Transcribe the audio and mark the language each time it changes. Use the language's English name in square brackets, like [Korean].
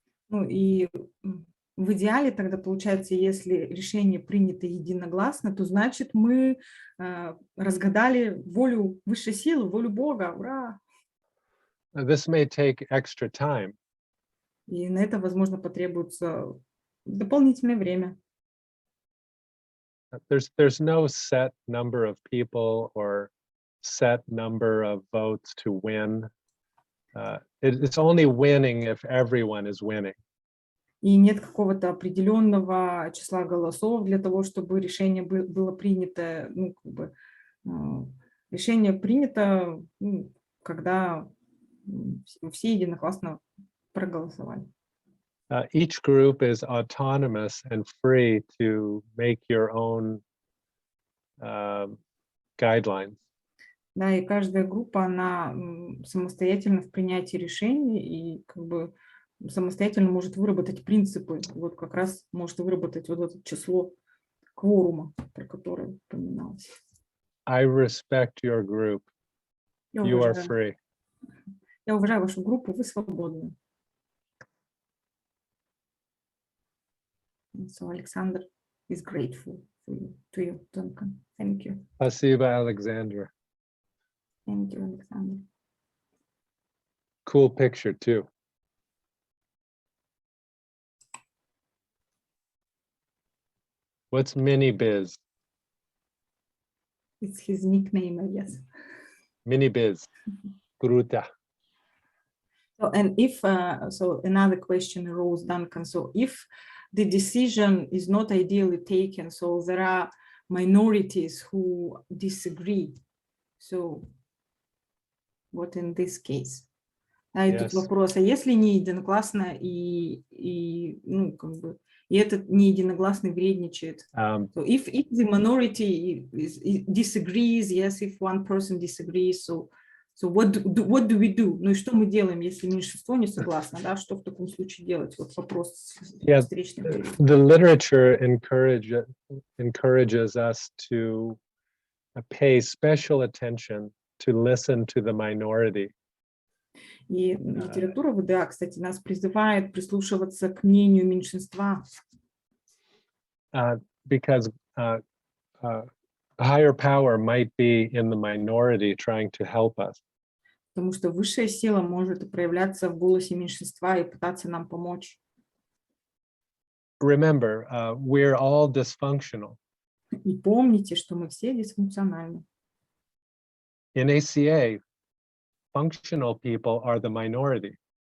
[Russian] Ну и в идеале тогда получается, если решение принято единогласно, то значит мы разгадали волю высшей силы, волю Бога. Ура! [English] This may take extra time. [Russian] И на это, возможно, потребуется дополнительное время. [English] There's no set number of people or set number of votes to win. It's only winning if everyone is winning. [Russian] И нет какого-то определенного числа голосов для того, чтобы решение было принято. Ну, как бы, решение принято, когда все единогласно проголосовали. [English] Each group is autonomous and free to make your own guidelines. [Russian] Да, и каждая группа, она самостоятельна в принятии решений и как бы самостоятельно может выработать принципы. Вот как раз может выработать вот это число кворума, про которое упоминалось. [English] I respect your group. You are free. [Russian] Я уважаю вашу группу, вы свободны. [English] So Alexander is grateful to you, Duncan. Thank you. [Russian] Спасибо, Alexandra. [English] Thank you, Alexander. Cool picture too. What's Mini Biz? It's his nickname, I guess. [Russian] Mini Biz. Круто. [English] So, and if, so another question arose, Duncan. So if the decision is not ideally taken, so there are minorities who disagree. So what in this case? [Russian] А и тут вопрос, а если не единогласно и ну, как бы, и этот не единогласный вредничает? [English] So if the minority disagrees, yes, if one person disagrees, so what do we do? [Russian] Ну и что мы делаем, если меньшинство не согласно, да? Что в таком случае делать? Вот вопрос встречный. [English] The literature encourages us to pay special attention to listen to the minority. [Russian] И литература ВДА, кстати, нас призывает прислушиваться к мнению меньшинства. [English] Because higher power might be in the minority trying to help us. [Russian] Потому что высшая сила может проявляться в голосе меньшинства и пытаться нам помочь. [English] Remember, we're all dysfunctional. [Russian] И помните, что мы все дисфункциональны. [English] In ACA, functional people are the minority.